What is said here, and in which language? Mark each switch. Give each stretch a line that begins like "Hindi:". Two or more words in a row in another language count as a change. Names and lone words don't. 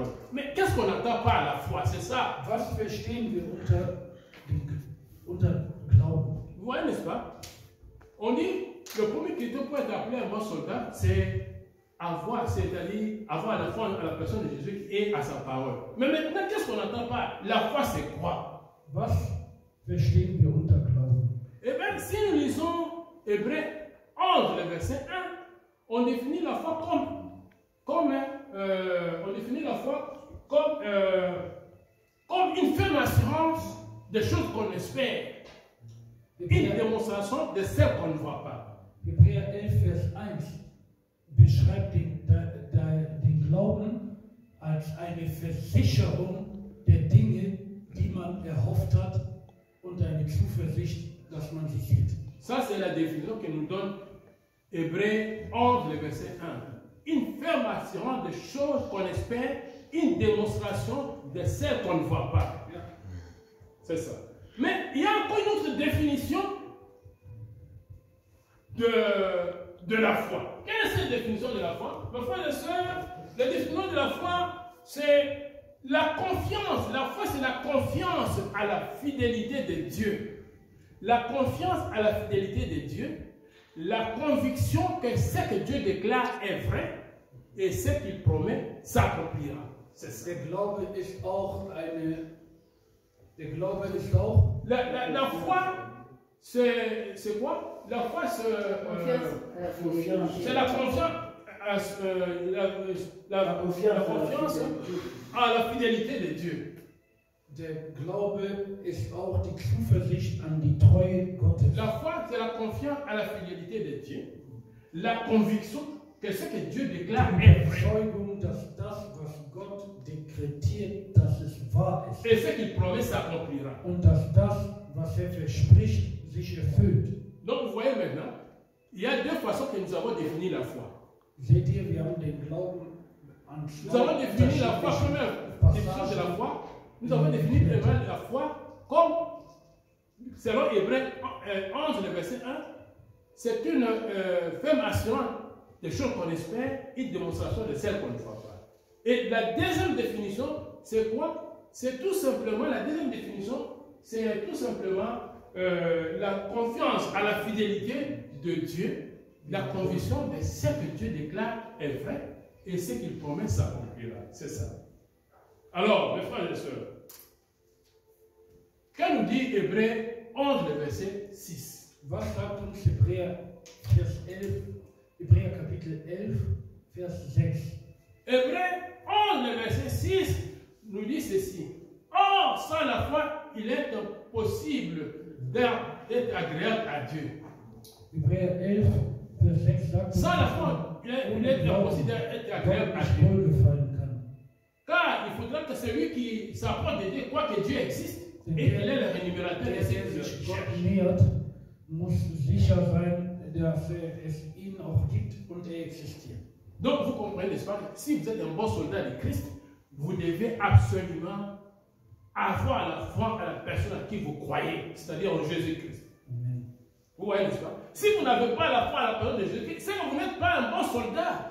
French: Mais qu'est-ce qu'on entend par la foi? C'est ça.
German: Was verstehen wir unter Glauben?
French: Vous voyez, n'est-ce pas? On dit le premier critère pour être appelé un bon soldat, c'est avoir, c'est-à-dire avoir la foi à la personne de Jésus et à sa parole. Mais maintenant, qu'est-ce qu'on n'entend pas? La foi, c'est quoi?
German: Was verstehen wir unter Glauben?
French: Eh bien, si nous lisons Hébreux 11, le verset 1, on définit la foi comme une ferme assurance des choses qu'on espère, une démonstration de celles qu'on ne voit pas.
German: Hebräer 11, Vers 1 beschreibt den Glauben als eine Versicherung der Dinge, die man erhofft hat, und eine Zuversicht, dass man sie sieht.
French: Ça, c'est la définition que nous donne Hébreux 11, le verset 1. Une ferme assurance des choses qu'on espère, une démonstration de celles qu'on ne voit pas. C'est ça. Mais il y a encore une autre définition de la foi. Quelle est cette définition de la foi? Mes frères et sœurs, la définition de la foi, c'est la confiance. La foi, c'est la confiance à la fidélité de Dieu. La confiance à la fidélité de Dieu, la conviction que ce que Dieu déclare est vrai et ce qu'il promet s'accomplira. C'est ça.
German: Der Glaube ist auch
French: la foi, c'est quoi? La foi, c'est la confiance, la confiance à la fidélité de Dieu.
German: Der Glaube ist auch die Zuversicht an die Treue Gottes.
French: La foi, c'est la confiance à la fidélité de Dieu. La conviction que ce que Dieu déclare est vrai.
German: Überzeugung, dass das, was Gott dekretiert, dass es wahr ist.
French: Et ce qu'il promet s'accomplira.
German: Und dass das, was verspricht, sich erfüllt.
French: Donc vous voyez maintenant, il y a deux façons que nous avons défini la foi.
German: Seht ihr, wir haben den Glauben an
French: Nous avons défini la foi, première définition de la foi. Nous avons défini premièrement la foi comme, selon Hébreux 11, le verset 1, c'est une ferme assurance des choses qu'on espère, une démonstration de celles qu'on ne voit pas. Et la deuxième définition, c'est quoi? C'est tout simplement, la deuxième définition, c'est tout simplement la confiance à la fidélité de Dieu, la conviction de ce que Dieu déclare est vrai et ce qu'il promet s'accomplira. C'est ça. Alors, mes frères et sœurs, qu'est-ce nous dit Hébreux 11, le verset 6?
German: Was sagt uns Hebräer Kapitel 11, Vers 6?
French: Hébreux 11, le verset 6 nous dit ceci. Or, sans la foi, il est impossible d'être agréable à Dieu.
German: Hebräer 11, Vers 6 sagt,
French: sans la foi, il est impossible d'être agréable à Dieu. Car il faudra que celui qui s'approche de Dieu croit que Dieu existe et qu'il est le rémunérateur de ceux qui le cherchent.
German: Muss sicher sein, dass es ihn auch gibt und existiert.
French: Donc vous comprenez, n'est-ce pas? Si vous êtes un bon soldat de Christ, vous devez absolument avoir la foi à la personne à qui vous croyez, c'est-à-dire en Jésus-Christ. Vous voyez, n'est-ce pas? Si vous n'avez pas la foi à la personne de Jésus-Christ, c'est que vous n'êtes pas un bon soldat.